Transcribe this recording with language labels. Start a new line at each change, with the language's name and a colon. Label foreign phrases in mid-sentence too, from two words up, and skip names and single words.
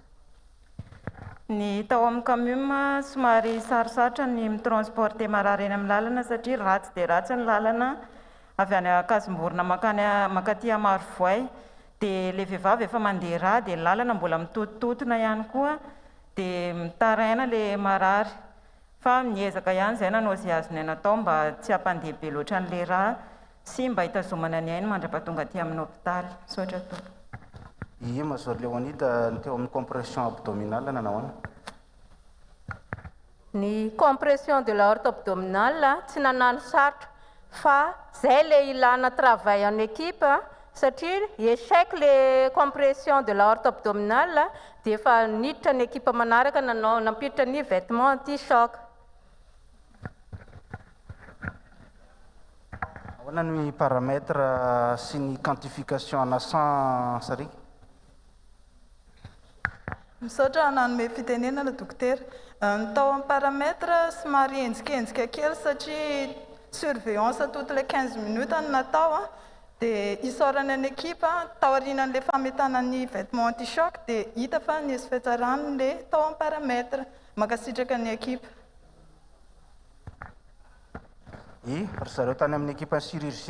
Malagasy: ny tao amin'ny camime somary sarosarotra ny mitransporter marary eny amin'ny lalana satria ratsy dia ratsy ny lalana avy any Akazomborona makaty Marvoay dia le vehivavy efa mandeha rà dia ny lalana mbola mitotototona ihany koa dia mitaraina le marary fa miezaka ihany izay nanao izay azony natao mba tsy hampandeha be loatra an'le rà sy mba hitazomana ny ainy mandrapatonga aty amin'ny hôpitaly sotra tompo. Ie, Major Leonida ny teo amin'ny
French: compression abdominale
Malagasy: nanahoana? Ny
French: compression de l'aorte abdominale
Malagasy: tsy nanano sarotra fa zay le ilana
French: travail en équipe
Malagasy: satria
French: échec le compression de l'aorte abdominale
Malagasy: dia efa niditra ny équipe manaraka nanao nampiditra ny
French: vêtement anti-choc.
Malagasy: Ahoana ny paramètre sy ny quantification anasan sarika? Misaotra nanome fitenenana dokotera. Ny tao amin'ny paramètre somary enjikenzika kely satria
French: surveillance toutes les 15 minutes
Malagasy: no natao dia isaorana ny équipe tao aorianan'le fametana ny
French: vêtement anti-choc
Malagasy: dia hita fa nisy fiatsarana le tao amin'ny paramètre makasitraka ny équipe. Ry zareo tany amin'ny
French: équipe chirurgie?